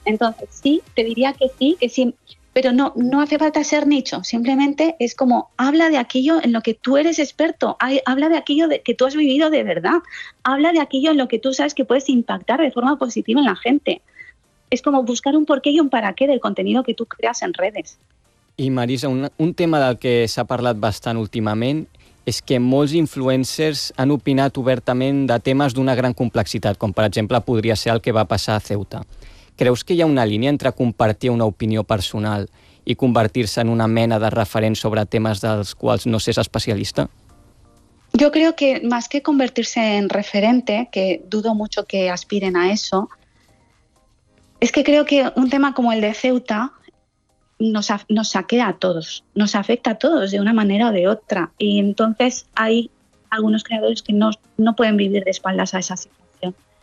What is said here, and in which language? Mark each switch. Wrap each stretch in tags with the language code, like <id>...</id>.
<es>Entonces, sí, te diría que sí, pero no hace falta ser nicho. Simplemente es como, habla de aquello en lo que tú eres experto. Habla de aquello que tú has vivido de verdad. Habla de aquello en lo que tú sabes que puedes impactar de forma positiva en la gente. Es como buscar un porqué y un para qué del contenido que tú creas en redes.</es> <ca>I Marisa, un tema del que s'ha parlat bastant últimament és que molts influencers han opinat obertament de temes d'una gran complexitat, com per exemple podria ser el que va passar a Ceuta. Creus que hi ha una línia entre compartir una opinió personal i convertir-se en una mena de referent sobre temes dels quals no s'és especialista?</ca> <es>Yo creo que más que convertirse en referente, que dudo mucho que aspiren a eso, es que creo que un tema como el de Ceuta nos saquea a todos, nos afecta a todos de una manera o de otra. Y entonces hay algunos creadores que no pueden vivir de espaldas a esa situación.</es>